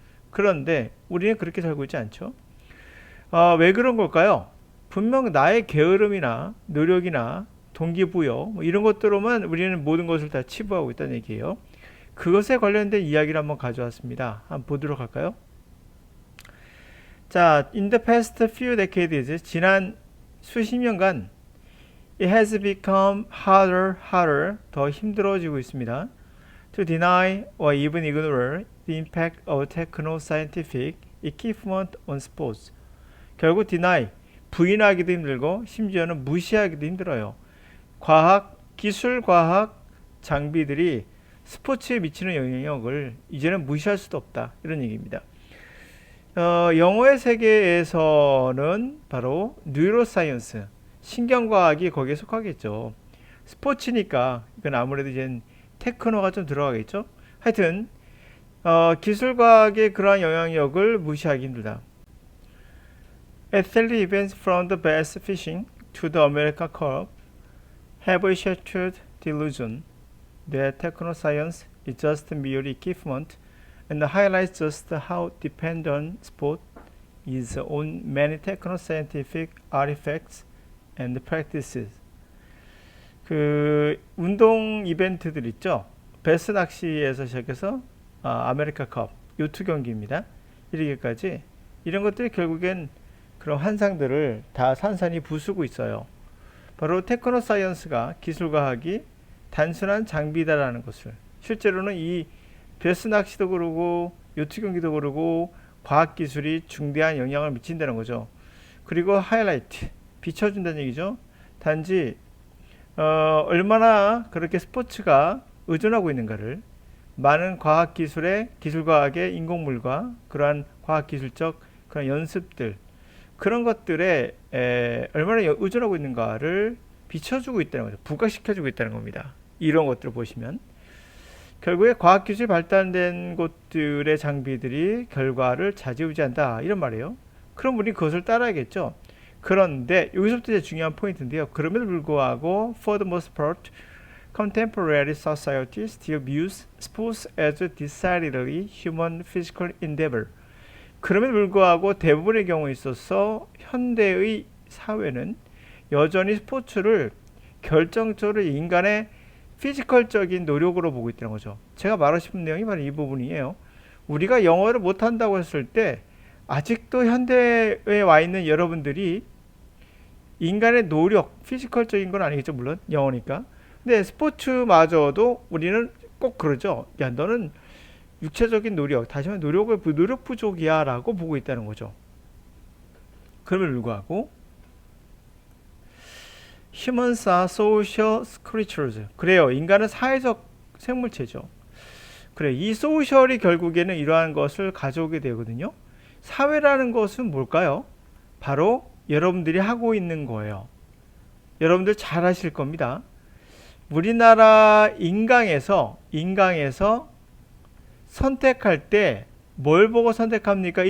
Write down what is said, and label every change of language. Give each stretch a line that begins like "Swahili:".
Korean: 그런데 우리는 그렇게 살고 있지 않죠. 왜 그런 걸까요? 분명 나의 게으름이나 노력이나 동기부여 뭐 이런 것들로만 우리는 모든 것을 다 치부하고 있다는 얘기예요. 그것에 관련된 이야기를 한번 가져왔습니다. 한번 보도록 할까요?
English: 자, in the past few decades,
Korean: 지난 수십 년간
English: it has become harder,
Korean: 더 힘들어지고 있습니다.
English: to deny or even ignore the impact of techno-scientific equipment on sports.
Korean: 결국 deny, 부인하기도 힘들고 심지어는 무시하기도 힘들어요. 기술 과학 장비들이 스포츠에 미치는 영향력을 이제는 무시할 수도 없다. 이런 얘기입니다. 영어의 세계에서는 바로 뉴로사이언스, 신경과학이 거기에 속하겠죠. 스포츠니까 이건 아무래도 이제 테크노가 좀 들어가겠죠. 하여튼 기술과학의 그러한 영향력을 무시하기 힘들다.
English: Athlete events from the bass fishing to the America Cup have a shattered delusion that techno-science is just mere equipment and highlights just how dependent sport is on many techno-scientific artifacts and practices.
Korean: 그 운동 이벤트들 있죠. 베스 낚시에서 시작해서 아메리카컵 요트 경기입니다. 이르기까지 이런 것들이 결국엔 그런 환상들을 다 산산이 부수고 있어요. 바로 테크노 사이언스가 기술과학이 단순한 장비다라는 것을, 실제로는 이 베스 낚시도 그러고 요트 경기도 그러고 과학기술이 중대한 영향을 미친다는 거죠. 그리고 하이라이트, 비춰준다는 얘기죠. 단지 얼마나 그렇게 스포츠가 의존하고 있는가를, 많은 과학기술의, 기술과학의 인공물과 그러한 과학기술적 그런 연습들, 그런 것들에 얼마나 의존하고 있는가를 비춰주고 있다는 거죠. 부각시켜주고 있다는 겁니다. 이런 것들을 보시면 결국에 과학기술이 발달된 곳들의 장비들이 결과를 좌지우지한다, 이런 말이에요. 그럼 우리 그것을 따라야겠죠. 그런데 여기서부터 이제 중요한 포인트인데요. 그럼에도 불구하고
English: for the most part, contemporary society still views sports as a decidedly human physical endeavor.
Korean: 그럼에도 불구하고 대부분의 경우에 있어서 현대의 사회는 여전히 스포츠를 결정적으로 인간의 피지컬적인 노력으로 보고 있다는 거죠. 제가 말하고 싶은 내용이 바로 이 부분이에요. 우리가 영어를 못한다고 했을 때 아직도 현대에 와 있는 여러분들이 인간의 노력, 피지컬적인 건 아니겠죠. 물론 영어니까. 근데 스포츠마저도 우리는 꼭 그러죠. 야, 너는 육체적인 노력, 다시 말해 노력 부족이야 라고 보고 있다는 거죠. 그럼에도 불구하고
English: Humans are social creatures.
Korean: 그래요. 인간은 사회적 생물체죠. 그래, 이 소셜이 결국에는 이러한 것을 가져오게 되거든요. 사회라는 것은 뭘까요? 바로 여러분들이 하고 있는 거예요. 여러분들 잘 아실 겁니다. 우리나라 인강에서 선택할 때 뭘 보고 선택합니까?